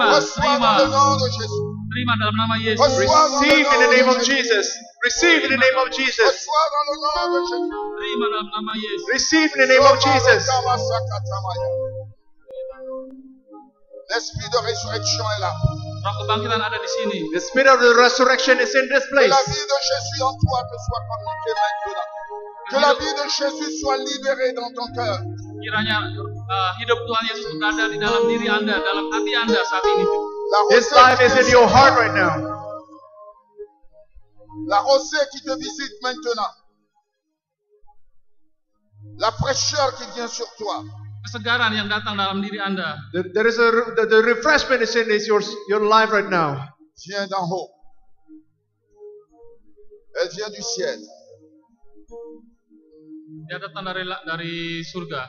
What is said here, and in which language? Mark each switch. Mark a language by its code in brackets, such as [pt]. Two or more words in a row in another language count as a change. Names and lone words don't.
[fr] Reçois dans le nom de Jésus. [id] terima dalam nama Yesus. [en] Receive in the name of Jesus. Receive in the name of Jesus. [fr] Reçois dans le nom de Jésus. [id] Terima dalam nama Yesus. [en] Receive in the name of Jesus. [fr] L'esprit de résurrection est là. [id] Roh kebangkitan ada di sini. [en] The spirit of the resurrection is in this [fr] Que [en] place. [fr] la vie de Jésus en toi te soit communiquée maintenant. Que la vie de Jésus soit libérée dans ton cœur. [id] Kiranya hidup Tuhan Yesus berada di dalam diri Anda, dalam hati Anda saat ini. [fr] La [en] His [fr] rosée [en] life [fr] qui [en] is [fr] te [en] in your heart [fr] visite. [en] right now. [fr] La rosée qui te visite maintenant. La fraîcheur qui vient sur toi. [id] Kesegaran yang datang dalam diri Anda. [en] There is the refreshment is in your life right now. [fr] Vient d'en haut. Elle vient du ciel. [id] Dia datang dari surga.